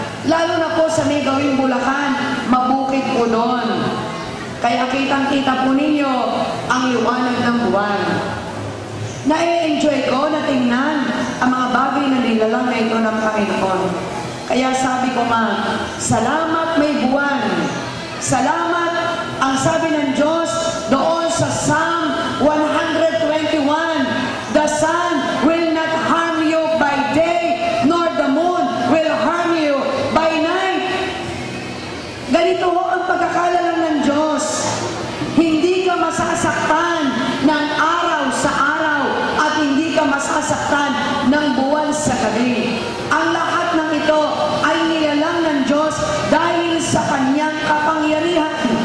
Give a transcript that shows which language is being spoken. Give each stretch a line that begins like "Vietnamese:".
Filipino: Lalo na po sa may gawing Bulacan, mabukid po doon. Kaya kitang-kita po ninyo ang liwanag ng buwan. Na-enjoy ko na tingnan ang mga bagay na nilalang na ito ng Panginoon. Kaya sabi ko salamat may buwan. Salamat ang sabi ng Diyos doon sa
English: Psalm 121, the sun will not harm you by day, nor the moon will harm you by night.
Filipino: Ganito ho ang pagkakalalang ng Diyos. Hindi ka masasaktan ng araw sa araw at hindi ka masasaktan ng buwan sa gabi. Ang lahat ng ito ay nilalang ng Diyos dahil sa kanyang kapangyarihan.